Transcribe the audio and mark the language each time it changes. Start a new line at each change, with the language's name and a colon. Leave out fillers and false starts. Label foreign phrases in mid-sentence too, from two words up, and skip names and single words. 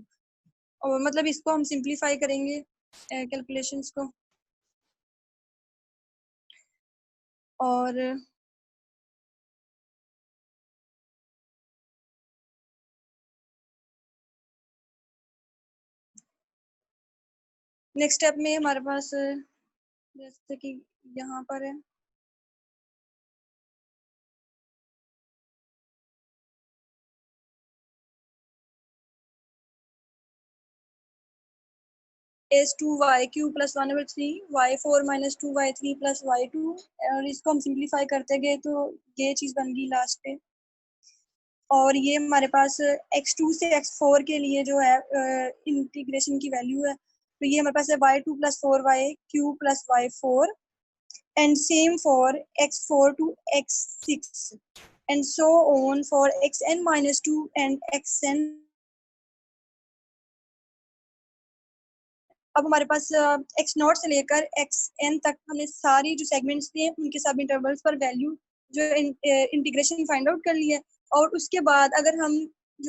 Hindi: और मतलब इसको हम सिंप्लीफाई करेंगे कैलकुलेशंस को, और
English: next step
Hindi: में हमारे पास जैसे कि यहाँ पर है h2y3 + 1/3 y4 - 2y3 + y2, और इसको हम सिंप्लीफाई करते गए तो ये चीज बन गई लास्ट पे। और ये हमारे पास x2 से x4 के लिए जो है इंटीग्रेशन की वैल्यू है, तो ये हमारे पास है y2 + 4y3 + y4,
English: and same for x4 to x6 and so on for xn - 2 and xn।
Hindi: अब हमारे पास x0 से लेकर xn तक हमने सारी जो सेगमेंट्स थे उनके सब इंटरवल्स पर वैल्यू जो इंटीग्रेशन
English: find out
Hindi: कर लिया, और उसके बाद अगर हम जो